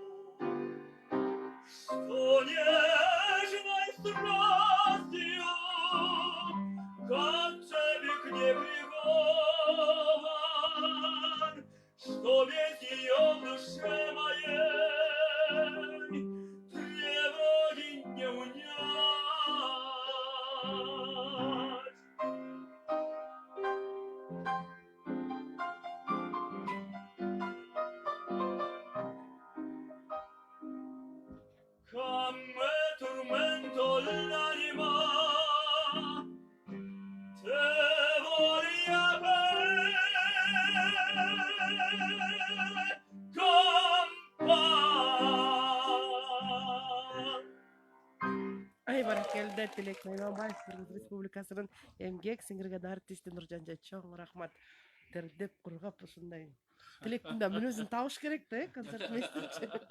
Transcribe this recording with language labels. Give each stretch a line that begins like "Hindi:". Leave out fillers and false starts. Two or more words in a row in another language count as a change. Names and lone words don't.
Russian: что нежной страстью как цепик не прикован, что весь ее в душе моей тревоги не унять.
Italian: Come tormento l'anima, te voglio bene,
Kyrgyz: Ай баракелде Тилек Найманбаев Кыргыз Республикасынын эмгек сиңирген артисти Нуржанжа чоң рахмат. Тердеп кургап ушундай Тилектин да мүнөзүн табыш керек да, концерт местирчи.